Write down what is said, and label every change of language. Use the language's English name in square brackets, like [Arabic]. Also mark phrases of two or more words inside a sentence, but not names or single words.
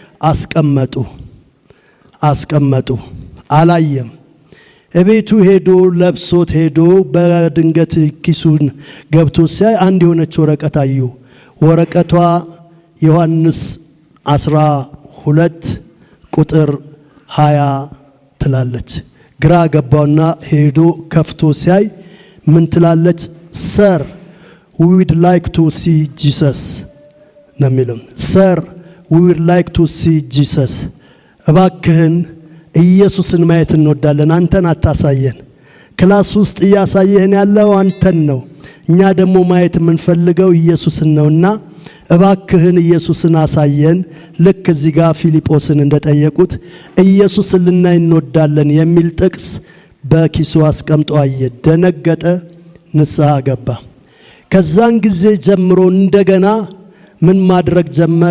[Amharic] አስቀመጡ። አላየም። እቤቱ ሄዶ ለብሶት ሄዶ በድንገት ኪሱን ገብቶ ሲያይ አንድ የሆነች ወረቀት አዩ። ወረቀቷ ዮሐንስ 12 ቁጥር 20 ትላለች። ግራ ገባውና ሄዶ ከፍቶ ሲያይ ምን ትላለች? [English] Sir, we would like to see Jesus [Amharic] ነው የሚለው። [English] Sir, we would like to see Jesus. [Amharic] እባክህን ኢየሱስን ማየት እንወዳለን፣ አንተን አታሳየን። ክላስ ውስጥ እያሳየህን ያለው አንተን ነው፣ እኛ ደግሞ ማየት የምንፈልገው ኢየሱስን ነውና እባክህን ኢየሱስን አሳየን። ልክ እዚህ ጋር ፊልጶስን እንደጠየቁት ኢየሱስን ልናይ እንወዳለን የሚል ጥቅስ በኪሱ አስቀምጦ አየ። ደነገጠ፣ ንስሐ ገባ። ከዛን ጊዜ ጀምሮ እንደገና ምን ማድረግ ጀመረ?